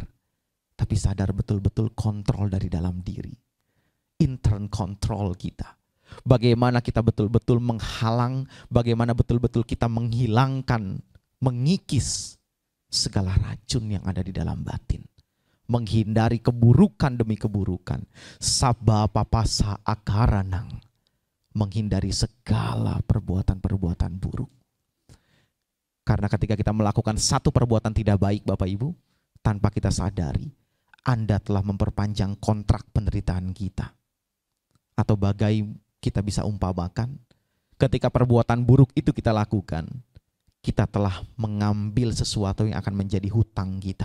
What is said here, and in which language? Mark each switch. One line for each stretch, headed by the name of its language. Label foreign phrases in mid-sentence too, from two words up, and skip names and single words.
Indonesian: Tapi sadar betul-betul kontrol dari dalam diri.
English: Intern control
Indonesian: kita. Bagaimana kita betul-betul menghalang, bagaimana betul-betul kita menghilangkan, mengikis segala racun yang ada di dalam batin. Menghindari keburukan demi keburukan.
Pali: Sabba papasa akaranang.
Indonesian: Menghindari segala perbuatan-perbuatan buruk. Karena ketika kita melakukan satu perbuatan tidak baik Bapak Ibu, tanpa kita sadari, Anda telah memperpanjang kontrak penderitaan kita. Atau bagai kita bisa umpamakan, ketika perbuatan buruk itu kita lakukan, kita telah mengambil sesuatu yang akan menjadi hutang kita.